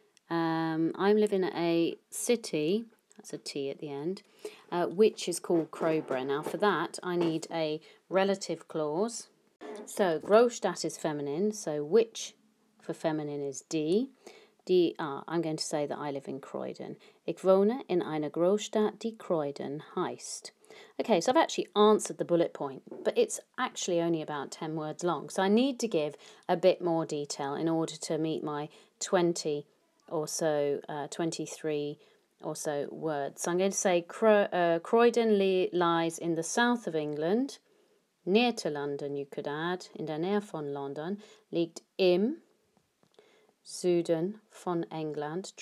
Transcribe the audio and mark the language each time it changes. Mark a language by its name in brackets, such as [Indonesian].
[English] I'm living in a city, that's a T at the end, which is called Crowborough. Now for that I need a relative clause. So Großstadt is feminine, so which for feminine is die. I'm going to say that I live in Croydon. [German] Ich wohne in einer Großstadt, die Croydon heißt. [English] Okay, so I've actually answered the bullet point, but it's actually only about 10 words long. So I need to give a bit more detail in order to meet my 20 or so, 23 or so words. So I'm going to say Croydon lies in the south of England, near to London you could add, [German] in der Nähe von London, liegt im Süden von England.